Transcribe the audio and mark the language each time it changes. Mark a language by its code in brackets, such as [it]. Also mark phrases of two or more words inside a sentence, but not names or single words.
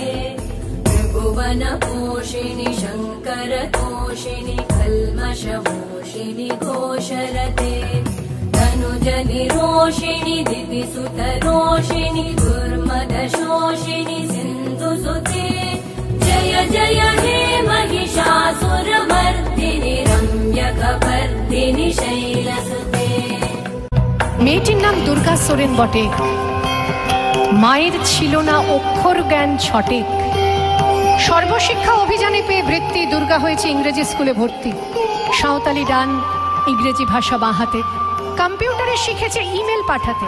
[sa] त्रिभुवनपोषिणि शङ्करतोषिणि कल्मषमोषिणि घोषरते, तनुजनिरोषिणि दितिसुतरोषिणि दुर्मदशोषिणि सिन्धुसुते, जय जय हे महिषासुरमर्दिनि रम्यकपर्दिनि शैलसुते। [bn] মেয়েটির নাম দুর্গা সোরেন বটে, মায়ের ছিল না অক্ষর জ্ঞান ছটেক। সর্বশিক্ষা অভিযানে পেয়ে বৃত্তি দুর্গা হয়েছে ইংরেজি স্কুলে ভর্তি। সাঁওতালি ডান, ইংরেজি ভাষা বাঁ হাতে, কম্পিউটারে শিখেছে ইমেল পাঠাতে।